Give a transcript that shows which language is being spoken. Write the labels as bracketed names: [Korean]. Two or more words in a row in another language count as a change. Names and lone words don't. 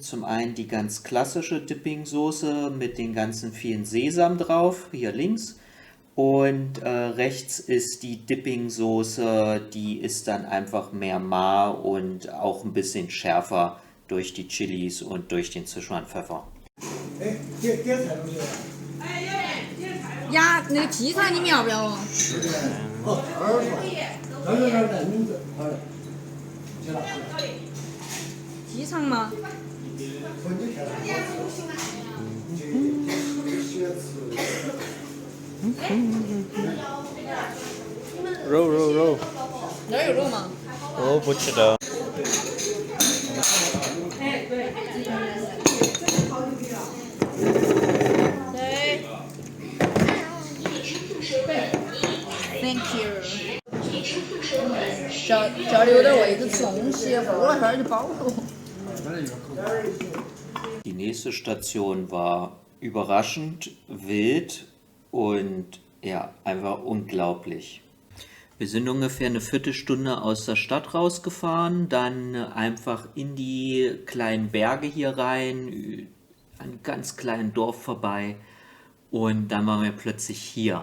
[German] Zum einen die ganz klassische Dipping-Soße mit den ganzen vielen Sesam drauf, hier links. Und rechts ist die Dipping-Soße, die ist dann einfach mehr mar und auch ein bisschen schärfer durch die Chilis und durch den Sichuan-Pfeffer. [Chinese] 呀，那个鸡肠你们要不要哦？鸡肠吗？肉，哪有肉吗？我不知道。对。 [English] Thank you。 [Chinese] 叫你有点位置吃东西，过了一会儿就饱了。 [German] Die nächste Station war überraschend wild und ja, einfach unglaublich. Wir sind ungefähr eine Viertelstunde aus der Stadt rausgefahren, dann einfach in die kleinen Berge hier rein, an einem ganz kleinen Dorf vorbei und dann waren wir plötzlich hier.